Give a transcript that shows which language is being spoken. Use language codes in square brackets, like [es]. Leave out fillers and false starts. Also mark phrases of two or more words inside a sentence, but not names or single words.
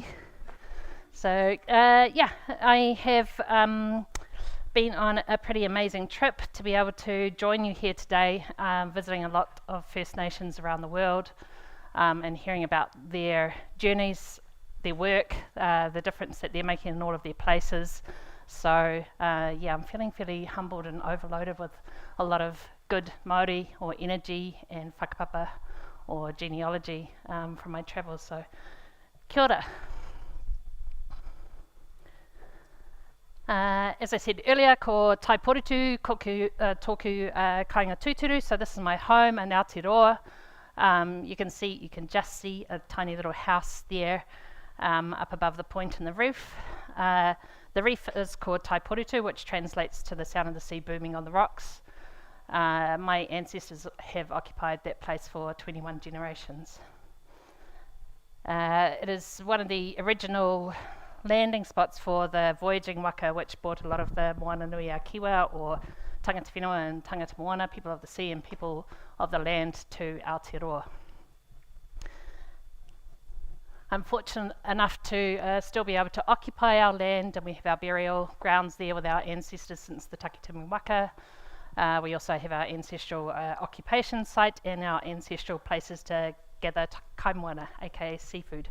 [en] So, yeah, I have been on a pretty amazing trip to be able to join you here today, visiting a lot of First Nations around the world, and hearing about their journeys, their work, the difference that they're making in all of their places. So yeah, I'm feeling fairly humbled and overloaded with a lot of good Māori or energy and whakapapa or genealogy from my travels. So [mi] kia ora. [en] As I said earlier, [mi] ko tai porutu tōku kāinga tūturu. [en] So this is my home in Aotearoa. You can just see a tiny little house there up above the point in the roof. The reef is called tai porutu, which translates to the sound of the sea booming on the rocks. My ancestors have occupied that place for 21 generations. It is one of the original landing spots for the voyaging waka, which brought a lot of the moana nui a kiwa, or [mi] tangata whenua [en] and [mi] tangata moana, [en] people of the sea and people of the land, to Aotearoa. I'm fortunate enough to still be able to occupy our land, and we have our burial grounds there with our ancestors since the Takitimu Waka. We also have our ancestral occupation site and our ancestral places to gather kaimoana, aka seafood.